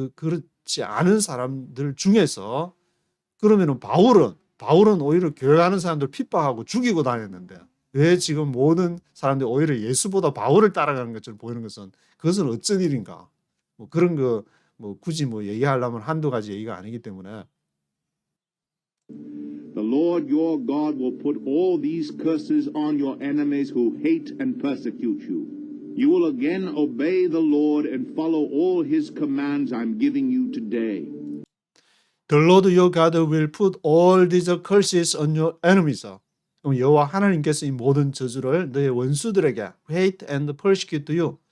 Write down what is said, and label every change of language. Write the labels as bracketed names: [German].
[Korean] 그렇지 않은 사람들 중에서 그러면은 바울은 오히려 교회 가는 사람들 핍박하고 죽이고 다녔는데 왜 지금 모든 사람들이 오히려 예수보다 바울을 따라가는 것처럼 보이는 것은 그것은 어쩐 일인가? 뭐 그런 거 뭐 굳이 뭐 얘기하려면 한두 가지 얘기가 아니기 때문에 [English] The Lord your God will put all these curses on your enemies who hate and persecute you. You will again obey the Lord and follow all his commands I'm giving you today. The Lord your God will put all these curses on your enemies. [Korean] 그럼 여호와 하나님께서 이 모든 저주를 너의 원수들에게 [English] hate and persecute you.